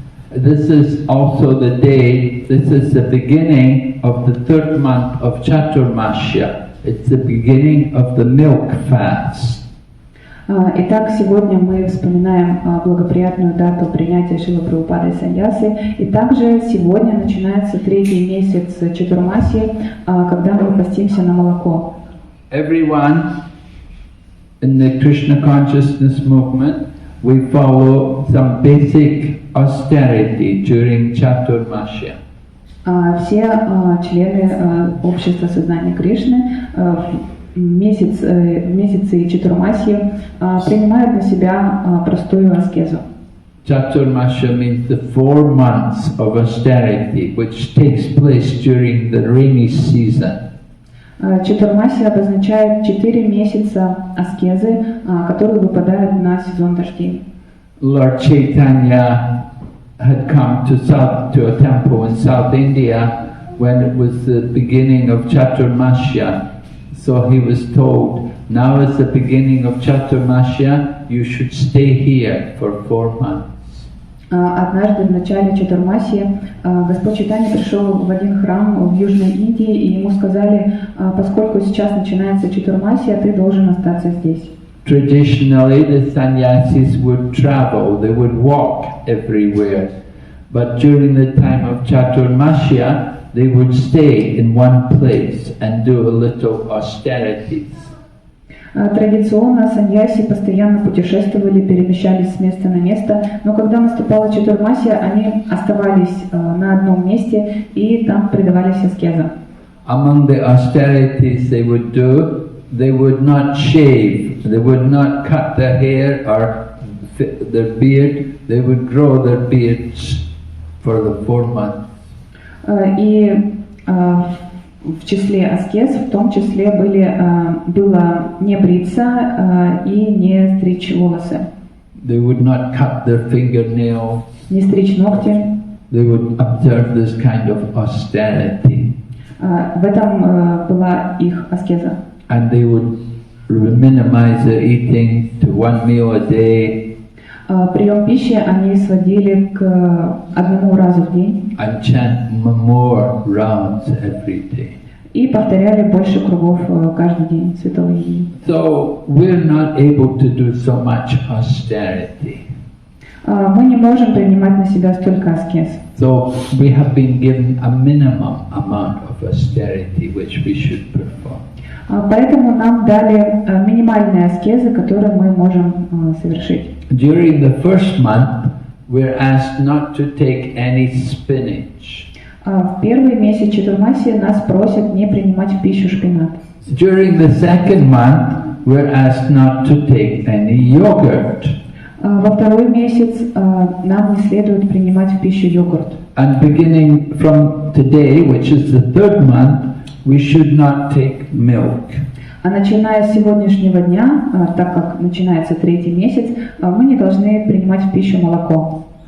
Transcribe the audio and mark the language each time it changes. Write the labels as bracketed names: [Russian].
[English] This is also the day, this is the beginning of the third month of Chaturmasya. It's the beginning of the milk fast. [Russian] Итак, сегодня мы вспоминаем благоприятную дату принятия Шрилы Прабхупады саньясы. И также сегодня начинается 3-й месяц Чатурмаси, когда мы постимся на молоко. [English] Everyone in the Krishna consciousness movement, we follow some basic austerity during Chaturmasya. [Russian] Все члены общества сознания Кришны в месяце Чатурмаси принимают на себя простую аскезу. [English] Chaturmasya means the 4 months of austerity which takes place during the rainy season. [Russian] Чатурмаси обозначает 4 месяца аскезы, которые выпадают на сезон дождей. [English] Lord Chaitanya had come to a temple in South India when it was the beginning of Chaturmasya. So he was told, now is the beginning of Chaturmasya, you should stay here for 4 months. [Russian] Однажды в начале Чатурмаси Господь Чайтанья пришел в один храм в Южной Индии, и ему сказали, поскольку сейчас начинается Чатурмаси, ты должен остаться здесь. [English] Traditionally, the sannyasis would travel, they would walk everywhere. But during the time of Chaturmasya, they would stay in one place and do a little austerities. [Russian] Традиционно саньяси постоянно путешествовали, перемещались с места на место, но когда наступала Чатурмасия, они оставались на одном месте и там предавались аскезам. [English] Among the austerities they would do, they would not shave, they would not cut their hair or their beard, they would grow their beards for the 4 months. [Russian] И в числе аскез, в том числе было не бриться и не стричь волосы. [English] They would not cut their fingernails. [Russian] Не стричь ногти. [English] They would observe this kind of austerity. [Russian] В этом была их аскеза. [English] And they would minimize their eating to 1 meal a day. [Russian] Прием пищи они сводили к 1 разу в день. [English] And chant more rounds every day. [Russian] И повторяли больше кругов каждый день святого имени. [English] So we're not able to do so much austerity. [Russian] Мы не можем принимать на себя столько аскез. [English] So we have been given a minimum amount of austerity which we should perform. [Russian] Поэтому нам дали минимальные аскезы, которые мы можем совершить. [English] During the first month, we're asked not to take any spinach. [Russian] В первый месяц Чатурмаси нас просят не принимать в пищу шпинат. [English] During the second month, we're asked not to take any yogurt. [Russian] Во второй месяц нам не следует принимать в пищу йогурт. [English] And beginning from today, which is the 3rd month, we should not take milk. [Russian] А начиная с сегодняшнего дня, так как начинается 3-й месяц, мы не должны принимать в пищу молоко.